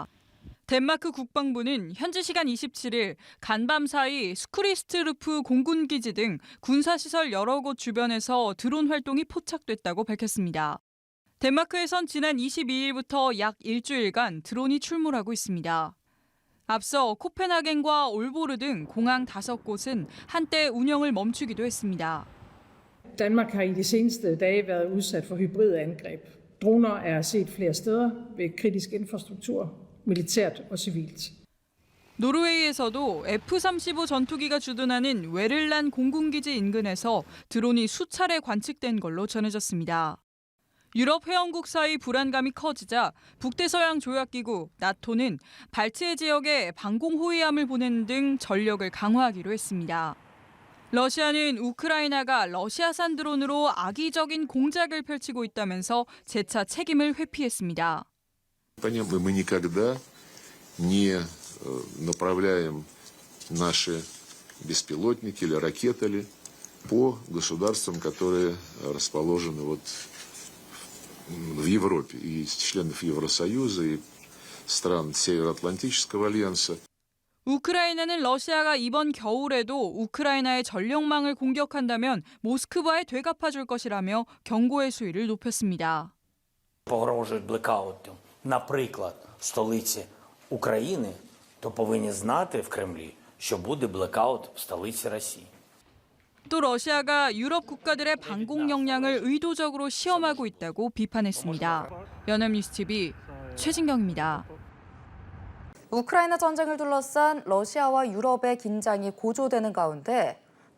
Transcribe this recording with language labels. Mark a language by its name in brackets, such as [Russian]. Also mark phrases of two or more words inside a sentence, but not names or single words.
[Korean] 덴마크 국방부는 현지 시간 27일 간밤 사이 스쿠리스트루프 공군기지 등 군사시설 여러 곳 주변에서 드론 활동이 포착됐다고 밝혔습니다. 덴마크에선 지난 22일부터 약 일주일간 드론이 출몰하고 있습니다. 앞서 코펜하겐과 올보르 등 공항 5곳은 한때 운영을 멈추기도 했습니다. [Danish] Danmark har i de seneste dage været udsat for hybridangreb. Droner er set flere steder ved kritisk infrastruktur, militært og civilt. [Korean] 노르웨이에서도 F-35 전투기가 주둔하는 웨를란 공군기지 인근에서 드론이 수차례 관측된 걸로 전해졌습니다. 유럽 회원국 사이 불안감이 커지자 북대서양 조약기구 나토는 발트해 지역에 방공 호위함을 보내는 등 전력을 강화하기로 했습니다. 러시아는 우크라이나가 러시아산 드론으로 악의적인 공작을 펼치고 있다면서 재차 책임을 회피했습니다. [Russian] Понятно, мы никогда не направляем наши беспилотники или ракеты по государствам, которые расположены вот в Европе, и из членов Евросоюза, и стран Североатлантического альянса. [Korean] 우크라이나는 러시아가 이번 겨울에도 우크라이나의 전력망을 공격한다면 모스크바에 되갚아줄 것이라며 경고의 수위를 높였습니다. [Ukrainian] Погрожують блекаутом, наприклад, в столиці України, то повинні знати в Кремлі, що буде блекаут в столиці Росії. [Korean] 또 러시아가 유럽 국가들의 방공 역량을 의도적으로 시험하고 있다고 비판했습니다. 연합뉴스TV 최진경입니다. 우크라이나 전쟁을 둘러싼 러시아와 유럽의 긴장이 고조되는 가운데